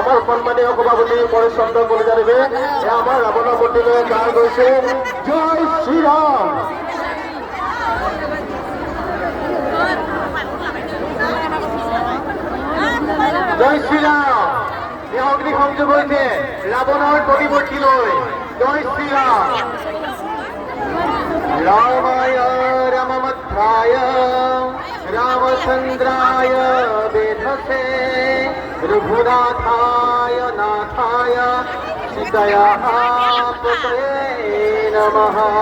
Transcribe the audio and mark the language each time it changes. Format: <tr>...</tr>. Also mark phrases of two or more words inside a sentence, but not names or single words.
<as>আমাৰ সন্মানীয় সভাপতি পৰিচন্দ্ৰ কলিতাদেৱে আমাৰ ৰাৱণৰ মূৰ্তিলৈ গান গৈছে জয় শ্ৰীৰাম। জয় শ্ৰীৰাম। এই অগ্নি সংযোগ হৈছে ৰাৱণৰ প্ৰতিমূৰ্তিলৈ। জয় শ্ৰীৰাম।</as> <sa>रामाय रामभद्राय रामचन्द्राय वेधसे रघुनाथाय नाथाय सीतायाः पतये नमः।</sa>